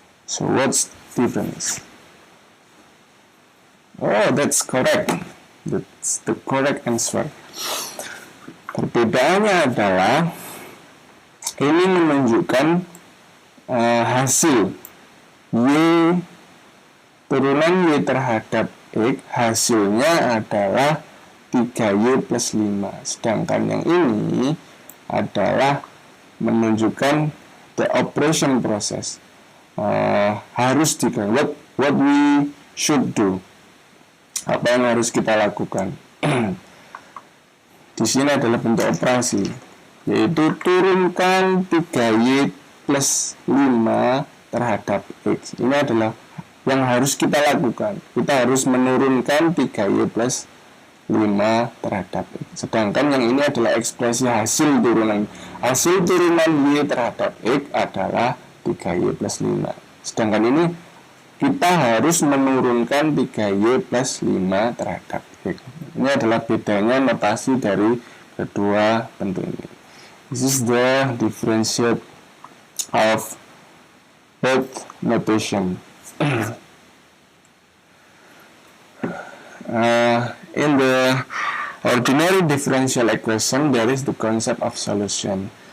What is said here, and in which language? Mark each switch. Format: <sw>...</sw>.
<en>So what's the difference? Oh, that's correct. That's the correct answer.</en> <id>Perbedaannya adalah ini menunjukkan hasil y turunan y terhadap x, hasilnya adalah 3y plus 5. Sedangkan yang ini adalah menunjukkan</id> <en>the operation process.</en> <id>Harus dilakukan,</id> <en>what we should do.</en> <id>Apa yang harus kita lakukan? Di sini adalah bentuk operasi, yaitu turunkan 3y plus 5 terhadap x. Ini adalah yang harus kita lakukan. Kita harus menurunkan 3y plus 5 terhadap x. Sedangkan yang ini adalah ekspresi hasil turunan. Hasil turunan y terhadap x adalah 3y plus 5. Sedangkan ini kita harus menurunkan 3y plus 5 terhadap x. Ini adalah bedanya notasi dari kedua bentuk ini.</id> <en>This is the differentiate of both notation. In the ordinary differential equation, there is the concept of solution.</en>